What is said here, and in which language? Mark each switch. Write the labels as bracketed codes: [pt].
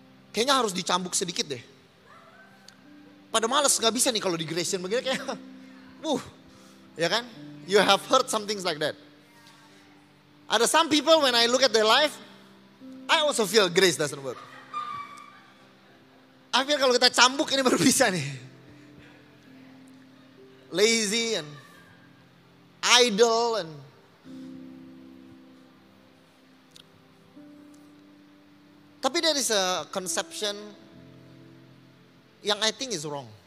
[id] Kayaknya harus dicambuk sedikit deh. Pada males gak bisa nih kalau di Gratian begini kayak. Ya kan? [en] You have heard some things like that. Ada some people when I look at their life, I also feel grace doesn't work. I feel [id] kalau kita cambuk ini baru bisa nih. [en] Lazy and idle and tapi there is a conception yang I think is wrong.